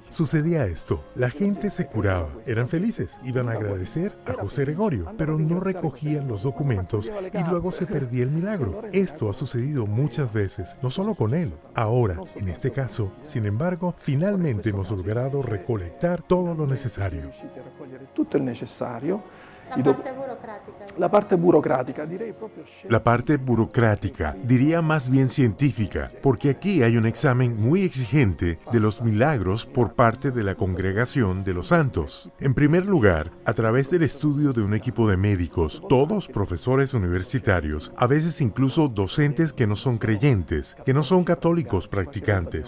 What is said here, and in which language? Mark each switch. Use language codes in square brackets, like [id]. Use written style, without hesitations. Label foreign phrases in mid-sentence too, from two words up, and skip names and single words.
[es] Sucedía esto, la gente se curaba, eran felices, iban a agradecer a José Gregorio, pero no recogían los documentos y luego se perdía el milagro. Esto ha sucedido muchas veces, no solo con él. Ahora, en este caso, sin embargo, finalmente hemos logrado recolectar todo lo necesario. [it] Tutto il necessario. [es] La parte burocrática. [it] Direi proprio. [es] La parte burocrática, diría más bien científica, porque aquí hay un examen muy exigente de los milagros por parte de la Congregación de los Santos. En primer lugar, a través del estudio de un equipo de médicos, todos profesores universitarios, a veces incluso docentes que no son creyentes, que no son católicos practicantes.